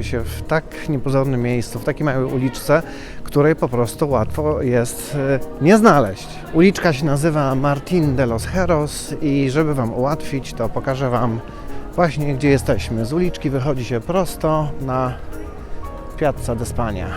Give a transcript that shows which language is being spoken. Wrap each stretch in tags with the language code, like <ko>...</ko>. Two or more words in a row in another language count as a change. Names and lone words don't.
<pl>się w tak niepozornym miejscu, w takiej małej uliczce, której po prostu łatwo jest nie znaleźć. Uliczka się nazywa Martín de los Heros i żeby Wam ułatwić, to pokażę Wam właśnie, gdzie jesteśmy. Z uliczki wychodzi się prosto na Piazza d'Espanya.</pl>